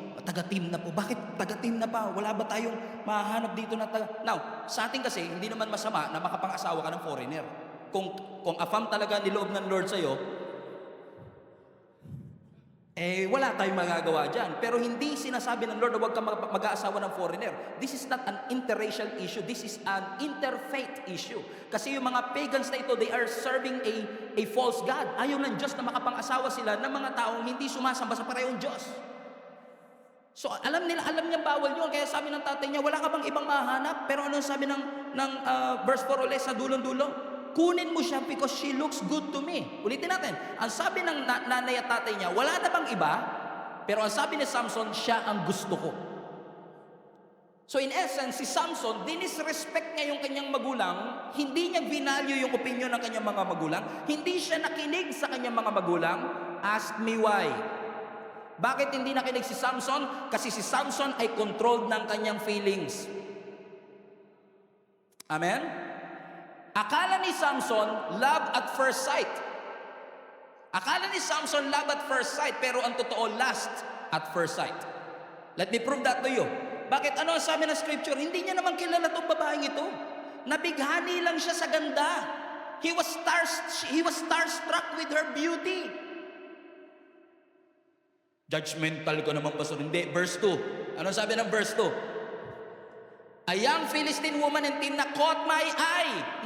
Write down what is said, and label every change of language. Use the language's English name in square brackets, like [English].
[Filipino] Taga-Timnah po. Bakit taga-Timnah pa? Wala ba tayong mahanap dito na taga... Now, sa atin kasi, hindi naman masama na makapangasawa ka ng foreigner. Kung afam talaga niloob ng Lord sa'yo, wala tayong magagawa dyan. Pero hindi sinasabi ng Lord na huwag kang mag-aasawa ng foreigner. [English] This is not an interracial issue. This is an interfaith issue. [Filipino] Kasi yung mga [English] pagans na ito, they are serving a false God. [Filipino] Ayaw ng Diyos na makapang-asawa sila ng mga taong hindi sumasamba sa parehong Diyos. So alam niya bawal yun. Kaya sabi ng tatay niya, wala ka bang ibang mahanap? Pero ano sabi ng verse 4 ulit sa dulong-dulo? Kunin mo siya [English] because she looks good to me. [Filipino] Ulitin natin. Ang sabi ng nanay at tatay niya, wala na bang iba? Pero ang sabi ni Samson, siya ang gusto ko. So in essence, si Samson, dinisrespect niya yung kanyang magulang, hindi niya binalyo yung opinion ng kanyang mga magulang, hindi siya nakinig sa kanyang mga magulang. [English] Ask me why. [Filipino] Bakit hindi nakinig si Samson? Kasi si Samson ay controlled ng kanyang feelings. Amen? [English] Akala ni Samson, love at first sight. Akala ni Samson, love at first sight, [Filipino] pero ang totoo, [English] lust at first sight. Let me prove that to you. [Filipino] Bakit? Ano ang sabi ng scripture? Hindi niya naman kilala itong babaeng ito. Nabighani lang siya sa ganda. [English] He was starstruck with her beauty. [Filipino] Judgmental ko naman, pastor. Hindi. Verse 2. Ano sabi ng verse 2? [English] A young Philistine woman in Timnah caught my eye.